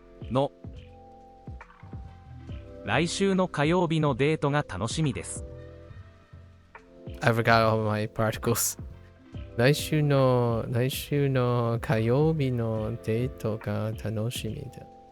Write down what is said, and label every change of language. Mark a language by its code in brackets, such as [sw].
[ja] の来週の火曜日のデートが楽しみです。 [en] I forgot all my particles. [ja] 来週の火曜日のデートが楽しみだ.